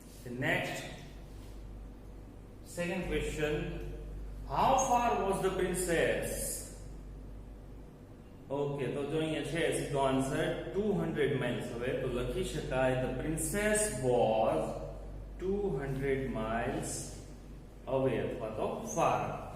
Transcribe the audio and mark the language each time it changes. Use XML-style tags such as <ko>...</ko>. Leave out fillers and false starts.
<en>Next, second question, how far was the princess?</en> <gu>Okay, તો જો અહીંયા છે સીધો આન્સર 200 miles. હવે તો લખી શકાય</gu> <en>the princess was 200 miles away અથવા તો far.</en>